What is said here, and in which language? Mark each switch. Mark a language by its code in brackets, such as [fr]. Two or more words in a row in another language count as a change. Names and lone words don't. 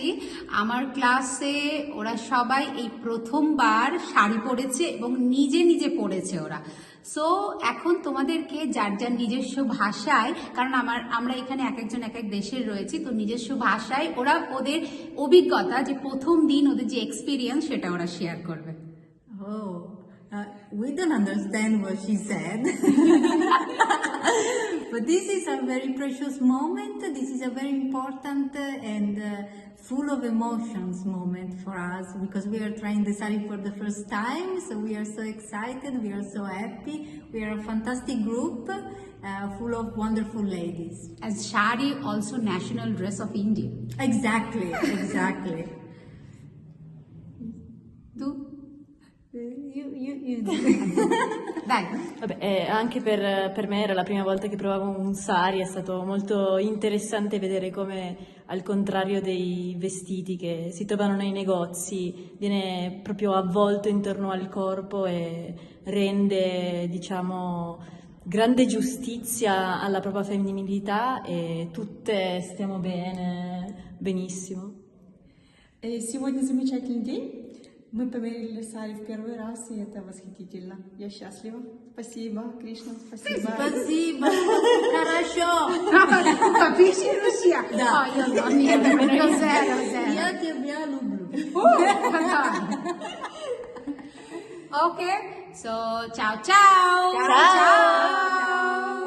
[bn] আমার ক্লাসে ওরা সবাই এই প্রথমবার শাড়ি পরেছে এবং নিজে নিজে পরেছে ওরা। সো এখন তোমাদেরকে যার যার নিজস্ব ভাষায়, কারণ আমরা এখানে এক একজন এক এক দেশের রয়েছি, তো নিজস্ব ভাষায় ওরা ওদের অভিজ্ঞতা, যে প্রথম দিন ওদের যে এক্সপিরিয়েন্স, সেটা ওরা শেয়ার করবে। [en] Oh, we don't understand what she said. But this is a very precious moment. This is a very important and full of emotions moment for us because we are trying the sari for the first time. So we are so excited. We are so happy. We are a fantastic group full of wonderful ladies. As shari also national dress of India. Exactly, exactly. [it] Tu? [en] You [it] Dai. Vabbè, anche per me era la prima volta che provavo un sari, è stato molto interessante vedere come, al contrario dei vestiti che si trovano nei negozi, viene proprio avvolto intorno al corpo e rende, diciamo, grande giustizia alla propria femminilità e tutte stiamo bene, benissimo. [ru] Сегодня замечательный день. Мы померили сари в первый раз, и это восхитительно. Я счастлива. Спасибо, Кришна, спасибо. Спасибо, хорошо. [it] Capisci Russia? [ru] Da. [it] No, io no, niente, lo zero. [ru] Я тебя люблю. [en] Okay, so [it] ciao ciao. Ciao. Ciao.